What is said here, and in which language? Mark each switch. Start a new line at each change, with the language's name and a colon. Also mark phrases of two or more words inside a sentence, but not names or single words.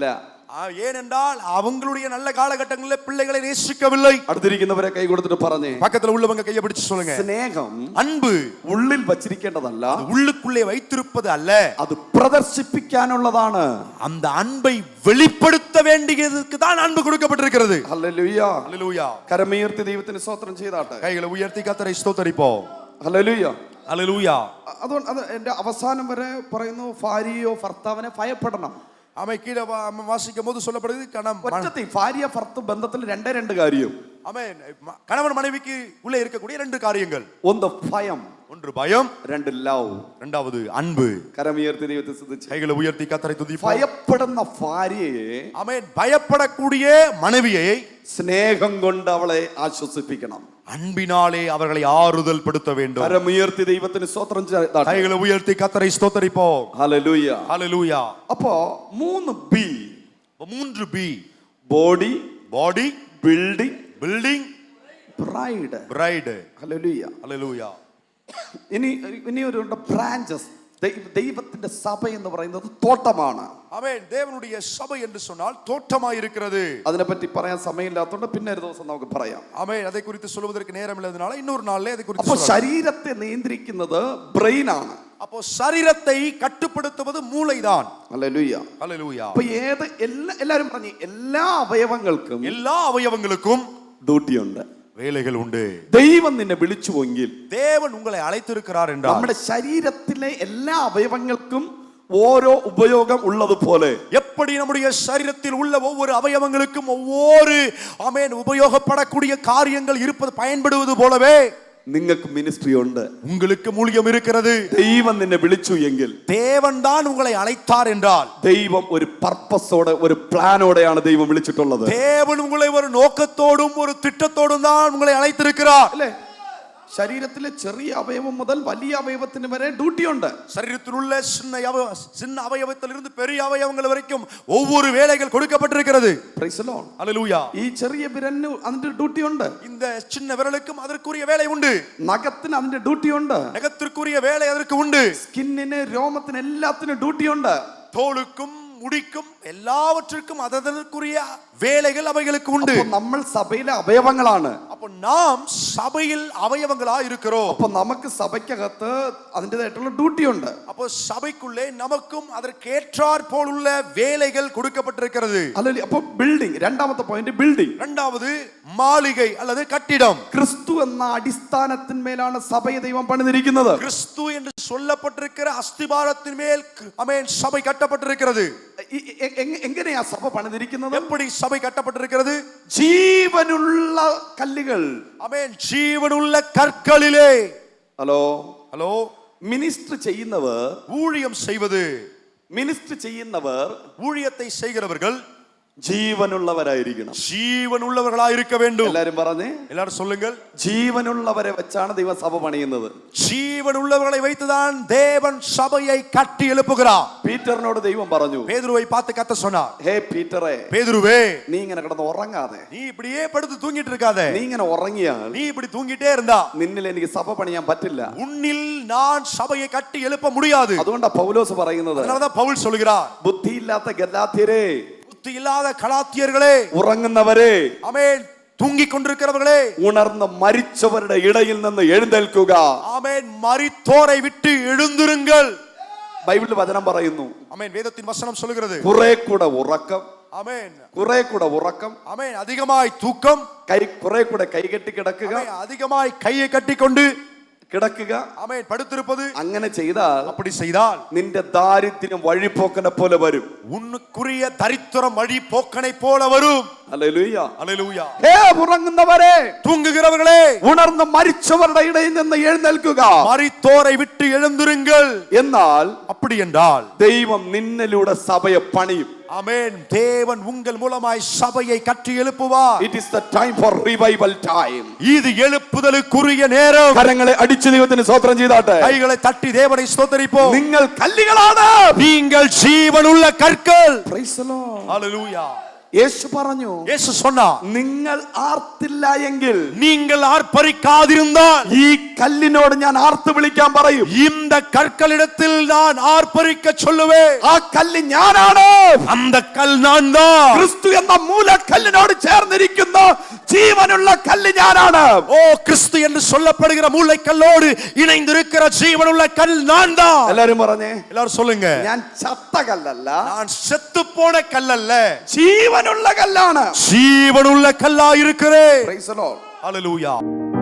Tamil: ஏனென்றால் அவங்களுடைய நல்ல காலகட்டங்களில் பிள்ளைகளை நேசிக்கவில்லை.
Malayalam: അടുത്തിരിക്കുന്നവരെ കൈ കൊടുത്തിട്ട് പറഞ്ഞേ,
Tamil: பக்கத்துல உள்ளவங்க கையை பிடிச்சு சொல்லுங்க,
Malayalam: സ്നേഹം
Tamil: அன்பு
Malayalam: ഉള്ളിൽ വച്ചിരിക്കേണ്ടതല്ല,
Tamil: உள்ளுக்குள்ளே வைத்திருப்பது அல்ல,
Malayalam: അത് പ്രദർശിപ്പിക്കാനുള്ളതാണ്.
Tamil: அந்த அன்பை வெளிப்படுத்த வேண்டியதுக்கு தான் அன்பு கொடுக்கப்பட்டிருக்கிறது.
Malayalam: ഹല്ലേലൂയ.
Tamil: ஹல்லேலூயா.
Malayalam: കരമുയർത്തി ദൈവത്തിന് സ്തോത്രം ചെയ്താട്ടെ.
Tamil: கைகளை உயர்த்தி கர்த்தரை ஸ்தோத்தரிப்போம்.
Malayalam: ഹല്ലേലൂയ.
Tamil: ஹல்லேலூயா.
Malayalam: അതുകൊണ്ട് അത് എന്റെ അവസാനം വരെ പറയുന്നു, ഭാര്യയോ ഭർത്താവിനെ ഭയപ്പെടണം.
Tamil: ஆமை கீழே வாசிக்கும் போது சொல்லப்படுது
Malayalam: ഒറ്റത്തി ഭാര്യ ഭർത്ത ബന്ധത്തിൽ രണ്ട് കാര്യം.
Tamil: ஆமென். கணவன் மனைவிக்கு உள்ளே இருக்கக்கூடிய 2 காரியங்கள்.
Malayalam: ഒന്ന് ഭയം,
Tamil: ஒன்று பயம்,
Malayalam: 2 ലവ്,
Tamil: இரண்டாவது அன்பு.
Malayalam: കരമുയർത്തി ദൈവത്തെ സ്തുതിച്ച്.
Tamil: கைகளை உயர்த்தி கர்த்தரை துதிப்போம்.
Malayalam: ഭയപ്പെടുന്ന ഭാര്യയെ,
Tamil: ஆமென், பயப்படக்கூடிய மனைவியை
Malayalam: സ്നേഹം കൊണ്ട് അവളെ ആശ്വസിപ്പിക്കണം.
Tamil: அன்பினாலே அவர்களை ஆறுதல் படுத்த வேண்டும்.
Malayalam: കരമുയർത്തി ദൈവത്തിന് സ്തോത്രം ചെയ്താട്ടെ.
Tamil: கைகளை உயர்த்தி கர்த்தரை ஸ்தோத்தரிப்போம்.
Malayalam: ഹല്ലേലൂയ.
Tamil: ஹல்லேலூயா.
Malayalam: അപ്പോ 3 ബി.
Tamil: 3 பி.
Malayalam: ബോഡി,
Tamil: பாடி,
Malayalam: ബിൽഡിംഗ്,
Tamil: பில்டிங்,
Malayalam: ബ്രൈഡ്.
Tamil: பிரைடு.
Malayalam: ഹല്ലേലൂയ.
Tamil: ஹல்லேலூயா.
Malayalam: ഇനി ഒരു ബ്രാഞ്ചസ്. ദൈവത്തിന്റെ സഭ എന്ന് പറയുന്നത് തോട്ടമാണ്.
Tamil: ஆமென். தேவனுடைய சபை என்று சொன்னால் தோட்டமாய் இருக்கிறது.
Malayalam: അതിനെപ്പറ്റി പറയാൻ സമയമില്ലാത്തതുകൊണ്ട് പിന്നെ ഒരു ദിവസം നമുക്ക് പറയാം.
Tamil: ஆமென். அதை குறித்து சொல்வதற்கு நேரம் இல்லாதனால இன்னொரு நாள்ல அதை குறித்து
Malayalam: അപ്പോൾ
Tamil: சொல்லலாம்.
Malayalam: ശരീരത്തെ നിയന്ത്രിക്കുന്നത് ബ്രെയിൻ ആണ്.
Tamil: அப்போ சரீரத்தை கட்டுப்படுத்துவது மூளைதான்.
Malayalam: ഹല്ലേലൂയ.
Tamil: ஹல்லேலூயா.
Malayalam: അപ്പോൾ എല്ലാവരും പറഞ്ഞു, എല്ലാ അവയവങ്ങൾക്കും
Tamil: எல்லா அவயவங்களுக்கும்
Malayalam: ഡ്യൂട്ടി ഉണ്ട്,
Tamil: வேலைகள் உண்டு.
Malayalam: ദൈവം നിന്നെ വിളിച്ചുവെങ്കിൽ,
Tamil: தேவன் உங்களை அழைத்திருக்கிறார் என்றால்,
Malayalam: നമ്മുടെ ശരീരത്തിലെ എല്ലാ അവയവങ്ങൾക്കും ഓരോ ഉപയോഗം ഉള്ളതുപോലെ
Tamil: எப்படி நம்முடைய சரீரத்தில் உள்ள ஒவ்வொரு அவயவங்களுக்கும் ஒவ்வொரு ஆமென் உபயோகப்படக்கூடிய காரியங்கள் இருப்பது பயன்படுவது போலவே
Malayalam: നിങ്ങൾക്ക് മിനിസ്ട്രി ഉണ്ട്.
Tamil: உங்களுக்கு மூலியம் இருக்கிறது.
Malayalam: ദൈവം നിന്നെ വിളിച്ചു എങ്കിൽ,
Tamil: தேவன் தான் உங்களை அழைத்தார் என்றால்,
Malayalam: ദൈവം ഒരു പർപ്പസോടെ ഒരു പ്ലാനോടെയാണ് ദൈവം വിളിച്ചിട്ടുള്ളത്. தேவன் உங்களை ஒரு நோக்கத்தோடும் ஒரு திட்டத்தோடும் தான் உங்களை அழைத்திருக்கிறார். അല്ലേ? ശരീരത്തിലെ ചെറിയ അവയവം മുതൽ വലിയ അവയവത്തിന് വരെ ഡ്യൂട്ടി ഉണ്ട്.
Tamil: சரீரத்தில் உள்ள சின்ன அவயவத்திலிருந்து பெரிய அவயவங்கள் வரைக்கும் ஒவ்வொரு வேலைகள் கொடுக்கப்பட்டிருக்கிறது.
English: Praise the Lord.
Tamil: ஹல்லேலூயா.
Malayalam: ഈ ചെറിയ വിരലിന് അതിന്റെ ഡ്യൂട്ടി ഉണ്ട്.
Tamil: இந்த சின்ன விரலுக்கும் அதற்குரிய வேலை உண்டு.
Malayalam: നഖത്തിന് അതിന്റെ ഡ്യൂട്ടി ഉണ്ട്.
Tamil: நகத்திற்குரிய வேலை அதற்கு உண்டு.
Malayalam: സ്കിന്നിന്, രോമത്തിന് എല്ലാത്തിനും ഡ്യൂട്ടി ഉണ്ട്.
Tamil: தோலுக்கும் முடிக்கும் எல்லாவற்றிற்கும் அதற்குரிய வேலைகள் அவைகளுக்கு உண்டு.
Malayalam: അപ്പൊ നമ്മൾ സഭയിലെ അവയവങ്ങളാണ്.
Tamil: அப்போ நாம் சபையில் அவயவங்களா இருக்கிறோம்.
Malayalam: അപ്പൊ നമുക്ക് സഭയ്ക്കകത്ത് അതിൻ്റെതായിട്ടുള്ള ഡ്യൂട്ടി ഉണ്ട്.
Tamil: அப்போ சபைக்குள்ளே நமக்கும் அதற்கேற்றாற் போலுள்ள வேலைகள் கொடுக்கப்பட்டிருக்கிறது.
Malayalam: അല്ലെങ്കിൽ അപ്പൊ ബിൽഡിംഗ്, രണ്ടാമത്തെ
English: point building.
Tamil: இரண்டாவது மாளிகை அல்லது கட்டிடம்.
Malayalam: ക്രിസ്തു എന്ന അടിസ്ഥാനത്തിന്മേലാണ് സഭയെ ദൈവം പണിതിരിക്കുന്നത്.
Tamil: கிறிஸ்து என்று சொல்லப்பட்டிருக்கிற அஸ்திபாரத்தின் மேல் ஆமென் சபை கட்டப்பட்டிருக்கிறது.
Malayalam: എങ്ങനെയാ സഭ പണിതിരിക്കുന്നത്?
Tamil: எப்படி சபை கட்டப்பட்டிருக்கிறது?
Malayalam: ജീവനുള്ള കല്ലുകൾ.
Tamil: ஆமென் ஜீவனுள்ள கற்களிலே.
Malayalam: ഹലോ
Tamil: ஹலோ,
Malayalam: മിനിസ്റ്റർ ചെയ്യുന്നവർ,
Tamil: ஊழியம் செய்வது,
Malayalam: മിനിസ്റ്റർ ചെയ്യുന്നവർ
Tamil: ஊழியத்தை செய்கிறவர்கள்
Malayalam: ജീവനുള്ളവരായിരിക്കണം.
Tamil: ஜீவனுள்ளவர்களாக இருக்க வேண்டும்.
Malayalam: എല്ലാരും പറഞ്ഞേ,
Tamil: எல்லாரும் சொல்லுங்கள்.
Malayalam: ജീവനുള്ളവരെ വെച്ചാണ് ദൈവം സഭ പണിയുന്നത്.
Tamil: ஜீவனுள்ளவர்களை வைத்துதான் தேவன் சபையை கட்டி எழுப்புகிறார்.
Malayalam: പീറ്ററിനോട് ദൈവം പറഞ്ഞു,
Tamil: பேதுருவை பார்த்து கர்த்தர் சொன்னார்,
Malayalam: ഹേ പീറ്ററെ,
Tamil: பேதுருவே,
Malayalam: നീ ഇങ്ങനെ കിടന്ന് ഉറങ്ങാതെ,
Tamil: நீ இப்படியே படுத்து தூங்கிட்டு இருக்காத.
Malayalam: നീ ഇങ്ങനെ ഉറങ്ങിയാൽ
Tamil: நீ இப்படி தூங்கிட்டே இருந்தா
Malayalam: നിന്നിൽ എനിക്ക് സഭ പണിയാൻ പറ്റില്ല.
Tamil: உன்னில் நான் சபையை கட்டி எழுப்ப முடியாது.
Malayalam: അതുകൊണ്ടാ പൗലോസ് പറയുന്നത്,
Tamil: அதனாலதான் பவுல் சொல்கிறார்,
Malayalam: ബുദ്ധിയില്ലാത്ത ഗലാത്യരേ,
Tamil: புத்தி இல்லாத கலாத்தியர்களே,
Malayalam: ഉറങ്ങുന്നവരെ,
Tamil: ஆமென் தூங்கிக் கொண்டிருக்கிறவர்களே,
Malayalam: ഉണർന്ന് മരിച്ചവരുടെ ഇടയിൽ നിന്ന് എഴുന്നേൽക്കുക.
Tamil: ஆமென் மரித்தோரை விட்டு எழுந்திருங்கள்.
Malayalam: ബൈബിളിൽ വചനം പറയുന്നു,
Tamil: ஆமென் வேதத்தின் வசனம் சொல்கிறது,
Malayalam: കുറെ കൂടെ ഉറക്കം,
Tamil: ஆமென்
Malayalam: കുറെ കൂടെ ഉറക്കം,
Tamil: ஆமென் அதிகமாய் தூக்கம்,
Malayalam: കുറെ കൂടെ കൈകെട്ടി കിടക്കുക,
Tamil: ஆமென் அதிகமாய் கையை கட்டிக்கொண்டு
Malayalam: കിടക്കുക,
Tamil: ஆமென் படுத்திருப்பது.
Malayalam: അങ്ങനെ ചെയ്താൽ
Tamil: அப்படி செய்தால்
Malayalam: നിന്റെ ദാരിദ്ര്യം വഴിപോക്കനെ പോലെ വരും.
Tamil: உன்னுக்குரிய தரித்திரம் வழி போக்கனை போல வரும்.
Malayalam: ഹല്ലേലൂയ.
Tamil: அல்லேலூயா.
Malayalam: ഹേ ഉറങ്ങുന്നവരെ,
Tamil: தூங்குகிறவர்களே,
Malayalam: ഉണർന്ന് മരിച്ചവരുടെ ഇടയിൽ നിന്ന് എഴുന്നേൽക്കുക.
Tamil: மரித்தோரை விட்டு எழுந்திருங்கள்.
Malayalam: എന്നാൽ
Tamil: அப்படி என்றால்
Malayalam: ദൈവം നിന്നിലൂടെ സഭയെ പണിയും.
Tamil: ஆமென் தேவன் உங்கள் மூலமாய் சபையை கட்டி எழுப்புவார்.
English: It is the time for revival time.
Tamil: இது எழுப்புதலுக்குரிய நேரம்.
Malayalam: കരങ്ങളെ അടിച്ച് ദൈവത്തിന് സ്തോത്രം ചെയ്താട്ടെ.
Tamil: கைகளை தட்டி தேவனை ஸ்தோத்திரிப்போம்.
Malayalam: നിങ്ങൾ കല്ലുകളാണ്,
Tamil: நீங்கள் ஜீவனுள்ள கற்கள்.
English: Praise the Lord.
Tamil: ஹalleluya.
Malayalam: യേശു പറഞ്ഞു,
Tamil: இயேசு சொன்னார்,
Malayalam: നിങ്ങൾ ആർത്തില്ല എങ്കിൽ
Tamil: நீங்கள் ஆர்ப்பரிக்காதிருந்தால்
Malayalam: ഈ കല്ലിനോട് ഞാൻ ആർത്ത് വിളിക്കാൻ പറയും.
Tamil: இந்த கற்களிடத்தில் நான் ஆர்ப்பரிக்க சொல்லுவேன்.
Malayalam: ആ കല്ല് ഞാനാണ്.
Tamil: அந்த கல் நான் தான்.
Malayalam: ക്രിസ്തു എന്ന മൂലക്കല്ലിനോട് ചേർന്നിരിക്കുന്ന ജീവനുള്ള കല്ല് ഞാനാണ്.
Tamil: ஓ கிறிஸ்து என்று சொல்லப்படுகிற மூளைக்கல்லோடு இணைந்திருக்கிற ஜீவனுள்ள கல் நான் தான்.
Malayalam: എല്ലാരും പറഞ്ഞേ,
Tamil: எல்லாரும் சொல்லுங்க,
Malayalam: ഞാൻ ചത്ത കല്ലല്ല,
Tamil: நான் செத்து போன கல் அல்ல,
Malayalam: ജീവനുള്ള കല്ലാണ്.
Tamil: ஜீவனுள்ள கல்லா இருக்கிறேன்.
English: Praise the Lord.
Tamil: ஹalleluya.